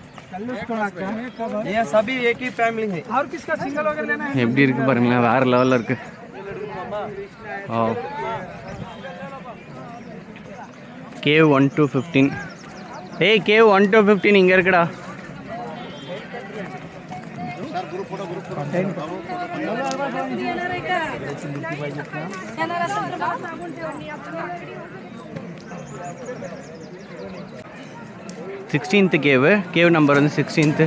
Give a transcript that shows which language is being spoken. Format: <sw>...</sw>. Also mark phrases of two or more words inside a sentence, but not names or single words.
<hi>ये सभी एक ही फैमिली है। और किसका सिंगल वगैरह लेना है?</hi> <ta>எப்படி இருக்கு பாருங்களேன், வேற லெவலில் இருக்கு. ஓ கேவ் 1 to 15. ஏய் கேவ் 1 to 15 இங்கே இருக்குடா.</ta> <en>sixteenth cave number</en> <ta>வந்து 16th.</ta>